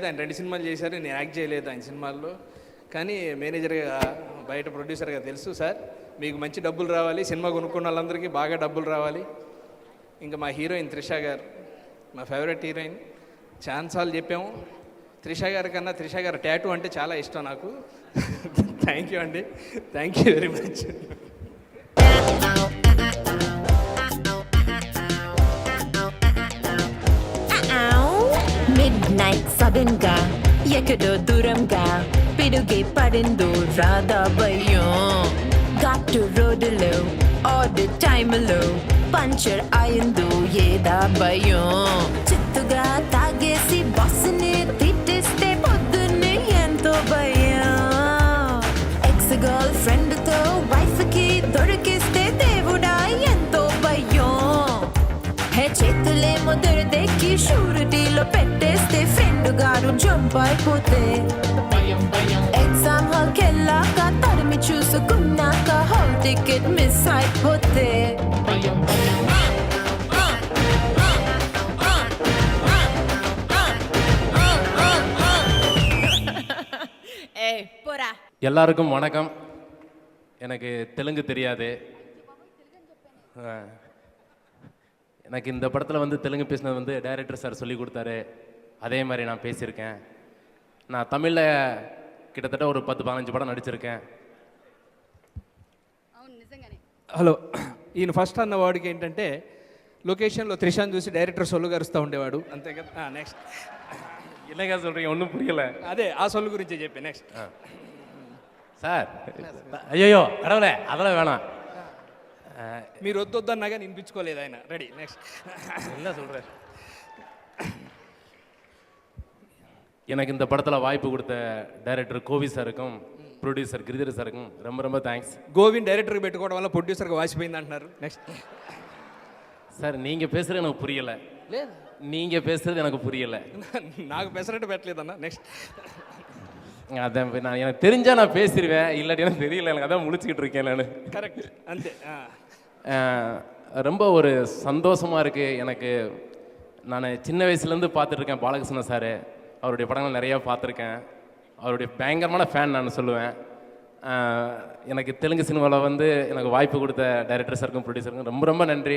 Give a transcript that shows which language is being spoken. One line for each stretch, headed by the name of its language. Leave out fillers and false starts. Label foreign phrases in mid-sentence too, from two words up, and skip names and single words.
Telugu: ఆయన 2 సినిమాలు చేశారు, నేను యాక్ట్ చేయలేదు ఆయన సినిమాల్లో. కానీ మేనేజర్గా, బయట ప్రొడ్యూసర్గా తెలుసు, సార్ మీకు మంచి డబ్బులు రావాలి, సినిమా కొనుక్కున్న వాళ్ళందరికీ బాగా డబ్బులు రావాలి. ఇంకా మా హీరోయిన్ త్రిష గారు, మా ఫేవరెట్ హీరోయిన్. ఛాన్సాలు చెప్పాము. త్రిష గారి కన్నా త్రిష గారి టాటూ అంటే చాలా ఇష్టం నాకు.
English: thank you
Telugu: అండి,
English: thank you very much. Midnight sudden
Telugu: గా ఎక్కడో దూరంగా పిడుగే పడిందో రాధా భయం. ఘాటు రోడ్డులో ఆడ్ టైములో పంచర్ అయిందో ఏదా భయం. చిత్తుగా తాగేసి బస్సుని తిట్టేస్తే పొద్దున్నే ఎంతో భయం. ఎక్స్ గర్ల్ ఫ్రెండ్తో వైఫ్కి దొరికిస్తే దేవుడా ఎంతో భయం. హే చేతులేమో దొరిదెక్కి షూరిటీలో పెట్టేస్తే ఫ్రెండ్ గారు జంప్ అయిపోతే. ఎగ్జామ్ హాల్కి వెళ్ళాక తరిమి చూసుకున్నాక
English: hall ticket miss
Telugu: అయిపోతే.
Tamil: எல்லாருக்கும் வணக்கம். எனக்கு தெலுங்கு தெரியாது. எனக்கு இந்த படத்தில் வந்து தெலுங்கு பேசினது வந்து டைரக்டர் சார் சொல்லி கொடுத்தாரு. அதே மாதிரி நான் பேசியிருக்கேன். நான் தமிழில் கிட்டத்தட்ட ஒரு 10-15 படம் నడిచిరుக்கேன்.
Telugu: హలో, ఈయన ఫస్ట్ అన్న వాడికి ఏంటంటే, లొకేషన్లో త్రిషాన్ చూసి డైరెక్టర్ సొల్లు గరుస్తూ ఉండేవాడు, అంతే కదా. నెక్స్ట్
Tamil: என்னங்க சொல்கிறீங்க, ஒன்றும் புரியல.
Telugu: అదే ఆ సొల్లు గురించే చెప్పి. నెక్స్ట్
Tamil: సార్, అయ్యో கடவுளே அதெல்லாம் வேணாம்.
Telugu: మీరు వద్దొద్దన్నా కానీ వినిపించుకోలేదు ఆయన. రెడీ, నెక్స్ట్.
Tamil: என்ன சொல்கிறேன், எனக்கு இந்த படத்தில் வாய்ப்பு கொடுத்த டைரக்டர் கோவி சாருக்கும்
Telugu: ప్రొడ్యూసర్ గిరిధర్ సార్కి
Tamil: ரொம்ப ரொம்ப థ్యాంక్స్.
Telugu: గోవింద్ డైరెక్టర్కి పెట్టుకోవడం వల్ల ప్రొడ్యూసర్కి వాసిపోయింది అంటున్నారు. నెక్స్ట్ సార్,
Tamil: நீங்கள் பேசுகிறது எனக்கு புரியலை.
Telugu: లేదు,
Tamil: நீங்கள் பேசுகிறது எனக்கு புரியலை.
Telugu: నాకు పెసరట్టు పెట్టలేదన్నా. నెక్స్ట్
Tamil: அதான் நான் எனக்கு தெரிஞ்சால் நான் பேசிடுவேன், இல்லாட்டி எனக்கு தெரியல, எனக்கு அதான் முழிச்சுக்கிட்டு இருக்கேன் நான்.
Telugu: కరెక్ట్, అంతే.
Tamil: ரொம்ப ஒரு சந்தோஷமாக இருக்குது எனக்கு. நான் சின்ன வயசுலேருந்து பார்த்துட்ருக்கேன் பாலகிருஷ்ணன் சார், அவருடைய படங்கள் நிறையா பார்த்துருக்கேன். அவருடைய பயங்கரமான ஃபேன் நான் சொல்லுவேன். எனக்கு தெலுங்கு சினிமாவில் வந்து எனக்கு வாய்ப்பு கொடுத்த டைரக்டர் சாருக்கும் ப்ரொடியூசருக்கும் ரொம்ப ரொம்ப நன்றி.